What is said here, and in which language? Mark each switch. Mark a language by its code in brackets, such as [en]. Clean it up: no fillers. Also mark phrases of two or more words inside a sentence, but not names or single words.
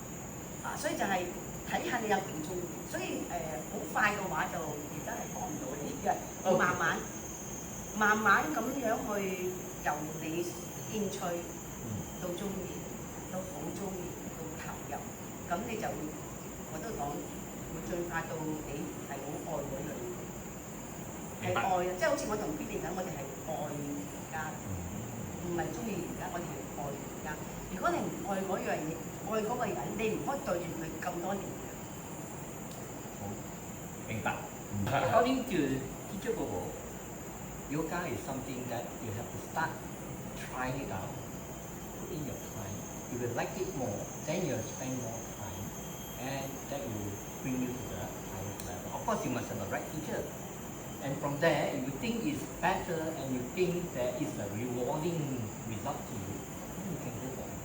[yue] 所以就係睇下你有幾中意。所以好快嘅話就而家係幫唔到你嘅，要慢慢咁樣去由你興趣到中意，到好中意，到投入，咁你就會我都講會進化到你係好愛嗰樣嘢，係愛啊！即係好似我同 Billy 咁，我哋係愛瑜伽，唔係中意瑜伽，我哋係愛瑜伽。如果你唔愛嗰樣嘢，愛嗰個人，你唔可以對住佢咁多年嘅。好，明白。 [en] According to Teacher Bobo, yoga is something that you have to start trying it out, put in your time. You will like it more, then you will spend more time, and that will bring you to the highest level. Of course, you must have the right teacher. And from there, if you think it's better and you think that it's a rewarding result to you, then you can go for it.